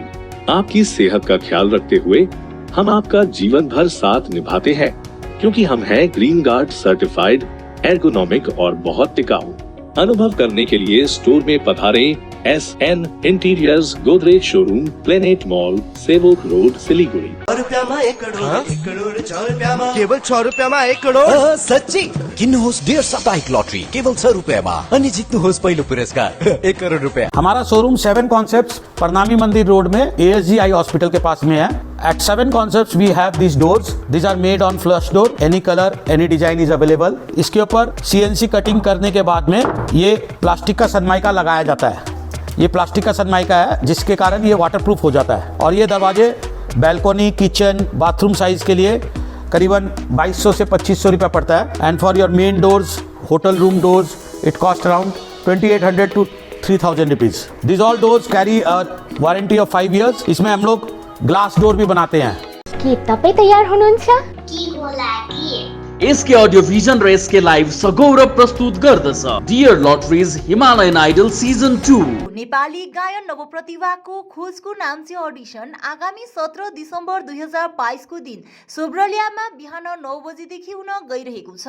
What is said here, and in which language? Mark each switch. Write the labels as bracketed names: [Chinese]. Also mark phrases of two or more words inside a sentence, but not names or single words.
[Hindi] आपकी सेहत का ख्याल रखते हुए हम आपका जीवन भर साथ निभाते हैं, क्योंकि हम हैं ग्रीन गार्ड सर्टिफाइड, एर्गोनॉमिक और बहुत टिकाऊ। अनुभव करने के लिए स्टोर में पधारें। SN इंटीरियर्स, गोदरेज शोरूम, प्लेनेट मॉल, सेवोक रोड, सिलीगुड़ी। [Nepali] 1 केवल 6 रुपियाँमा 1 करोड। सच्ची किन्नुहोस् डेढ साप्ताहिक लटरी केवल 6 रुपियाँमा अनि जित्नुहोस् पहिलो पुरस्कार 1 करोड रुपया। [Hindi] हमारा शोरूम 7 कॉन्सेप्ट्स प्रणामी मंदिर रोड में ASG आई हॉस्पिटल के पास में है। [English] At 7 concepts we have these doors. These are made on flush door. Any color, any design is available. [Hindi] इसके ऊपर CNC कटिंग करने के बाद में ये प्लास्टिक का सनमाइका लगाया जाता है। ये प्लास्टिक का सनमाइका है, जिसके कारण ये वाटरप्रूफ हो जाता है। और ये दरवाजे बैल्कोनी, किचन, बाथरूम साइज के लिए करीबन 2200 से 2500 रुपया पड़ता है। [English] And for your main doors, hotel room doors, it cost around 2800 to 3000 रुपीज। This all doors carry a warranty of 5 years। [Hindi] इसमें हम लोग ग्लास डोर भी बनाते हैं। [Nepali] के तपाईँ तयार हुनुहुन्छ? एसके अडियो भिजन र एसके लाइभ सगौरव प्रस्तुत गर्दछ डियर लटरिज हिमालयन आइडल सिजन 2। नेपाली गायन नवप्रतिभाको खोजको नाम्चे अडिसन आगामी 17 दिसम्बर 2022 को दिन सोब्रलियामा बिहान 9 बजेदेखि हुन गइरहेको छ।